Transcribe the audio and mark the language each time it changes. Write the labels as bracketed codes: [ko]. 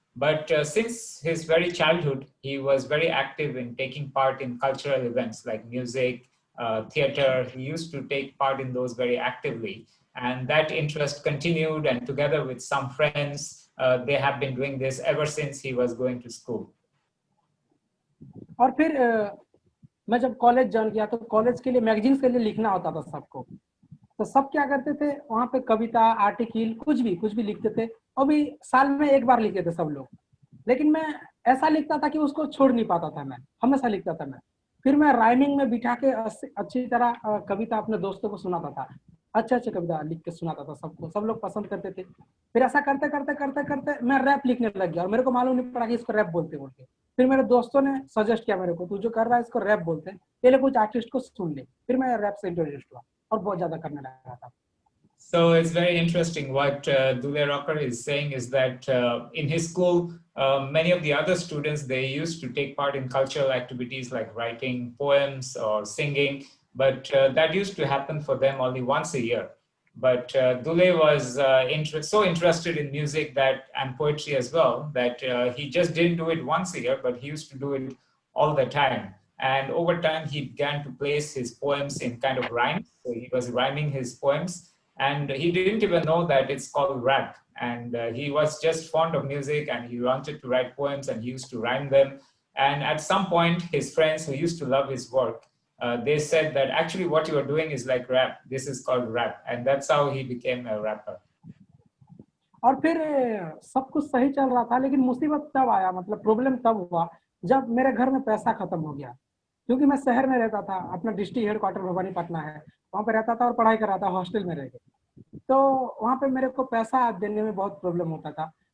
[en] But since his very childhood, he was very active in taking part in cultural events like music, theater. He used to take part in those very actively. And that interest continued, and together with some friends, they have been doing this ever since he was going to school. [hi] और फिर मैं जब college join किया तो college के लिए magazines के लिए लिखना होता था सबको, तो सब क्या करते थे वहाँ पे कविता, आर्टिकल, कुछ भी लिखते थे, और भी साल में एक बार लिखते थे सब लोग। लेकिन मैं ऐसा लिखता था कि उसको छोड़ नहीं पाता था, मैं हमेशा लिखता था मैं। फिर मैं राइमिंग में बिठा के अच्छी तरह कविता अपने दोस्तों को सुनाता था, अच्छे कविता लिख के सुनाता था सबको, सब लोग पसंद करते थे। फिर ऐसा करते करते करते करते मैं रैप लिखने लग गया, और मेरे को मालूम नहीं पड़ा कि इसको रैप बोलते बोलते। फिर मेरे दोस्तों ने सजेस्ट किया मेरे को, तू जो कर रहा है इसको रैप बोलते हैं, पहले कुछ आर्टिस्ट को सुन ले। फिर मैं रैप से इंट्रोड्यूस हुआ और बहुत ज्यादा करने लगा था। [en] So it's very interesting. What Dule Rocker is saying is that in his school, many of the other students, they used to take part in cultural activities like writing poems or singing, but that used to happen for them only once a year. But Dule was so interested in music and poetry as well, that he just didn't do it once a year, but he used to do it all the time. And over time, he began to place his poems in kind of rhymes. So he was rhyming his poems. And he didn't even know that it's called rap. And he was just fond of music, and he wanted to write poems, and he used to rhyme them. And at some point, his friends who used to love his work, they said that actually what you are doing is like rap. This is called rap. And that's how he became a rapper. [hi] और फिर सब कुछ सही चल रहा था, लेकिन मुसीबत तब आया, मतलब प्रॉब्लम तब हुआ जब मेरे घर में पैसा खत्म हो गया। क्योंकि मैं शहर में रहता था, अपना डिस्ट्रिक्ट हेडक्वार्टर भवानीपटना है, वहाँ पे रहता था और पढ़ाई कर रहा था हॉस्टल में रह के, तो वहाँ पे मेरे को पैसा देने में बहुत प्रॉब्लम होता था।